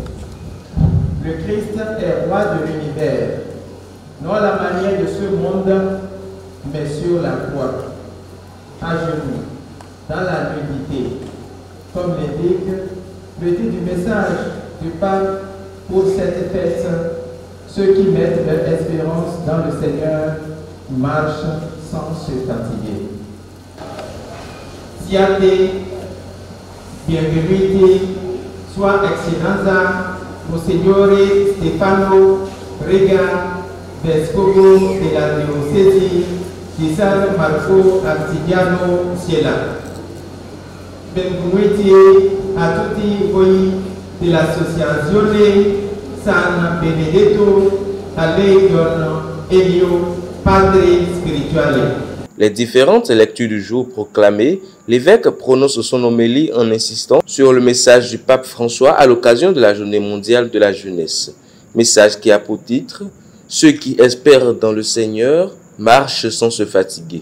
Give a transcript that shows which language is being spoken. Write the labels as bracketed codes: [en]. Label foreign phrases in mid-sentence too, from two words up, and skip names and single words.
[fr] Le Christ est roi de l'univers, non à la manière de ce monde, mais sur la croix, à genoux, dans la nudité, comme l'indique le titre du message du pape pour cette fête. Ceux qui mettent leur espérance dans le Seigneur marchent sans se fatiguer. [it] Siate, bienvenuti, sua eccellenza, Monsignore Stefano Riga, vescovo della diocesi di San Marco Antigiano Siena. Benvenuti a tutti voi dell'Associazione San Benedetto a lei don Elio, Padre Spirituale. [fr] Les différentes lectures du jour proclamées, l'évêque prononce son homélie en insistant sur le message du pape François à l'occasion de la journée mondiale de la jeunesse. Message qui a pour titre « Ceux qui espèrent dans le Seigneur marchent sans se fatiguer ».